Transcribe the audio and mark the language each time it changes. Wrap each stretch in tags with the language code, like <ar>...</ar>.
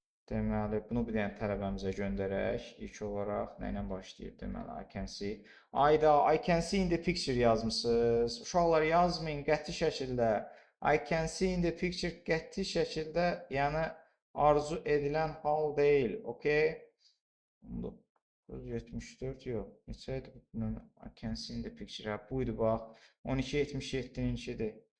<az>Deməli, bunu bir dənə tələbəmizə göndərək. İlk olaraq nə ilə başlayıb? Deməli,</az> <en>I can see. Ayda, I can see in the picture</en> <az>yazmısınız. Uşaqlar yazmayın qəti şəkildə.</az> <en>I can see in the picture</en> <az>qəti şəkildə, yəni arzu edilən hal deyil. Okay? 74 yox. Neçə idi?</az> <en>I can see in the picture.</en> <az>Buydu bax. 12.77-ninkidir.</az>